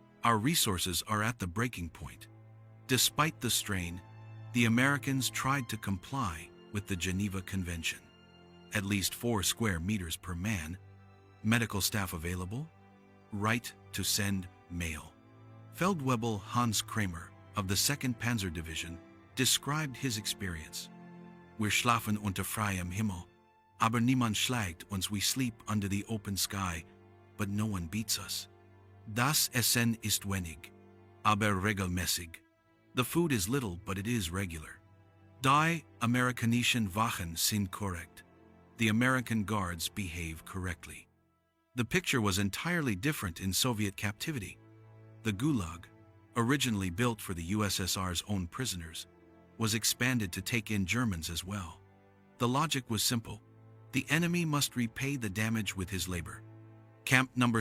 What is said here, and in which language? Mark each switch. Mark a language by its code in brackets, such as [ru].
[en] Our resources are at the breaking point." Despite the strain, the Americans tried to comply with the Geneva Convention. At least 4 square meters per man, medical staff available, right to send mail. Feldwebel Hans Kramer of the 2nd Panzer Division described his experience. [de] "Wir schlafen unter freiem Himmel, aber niemand schlägt uns. [en] We sleep under the open sky, but no one beats us. [de] Das Essen ist wenig, aber regelmäßig." [en] The food is little, but it is regular. [de] "Die amerikanischen Wachen sind korrekt." [en] The American guards behave correctly. The picture was entirely different in Soviet captivity. The Gulag, originally built for the USSR's own prisoners, was expanded to take in Germans as well. The logic was simple: the enemy must repay the damage with his labor. Camp No.